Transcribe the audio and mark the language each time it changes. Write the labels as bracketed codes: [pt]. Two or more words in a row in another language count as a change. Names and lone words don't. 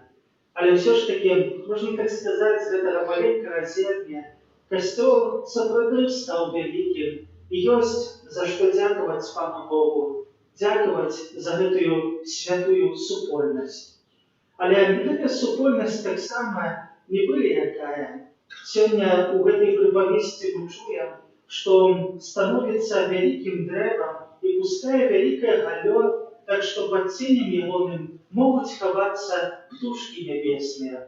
[ru] Але все ж таки, можно так сказать, з этого маленького зерня костел сапраўды стал великим, и есть за что дяковать Пану Богу, дяковать за эту святую супольность. [be] Але гэтая супольнасць таксама не былі якая. Сёння ў гэтай прыпавесці мы чуем, што становіцца вялікім дрэвам і пускае вялікае галлё, так што пад ценем ягоным могуць хавацца птушкі нябесныя.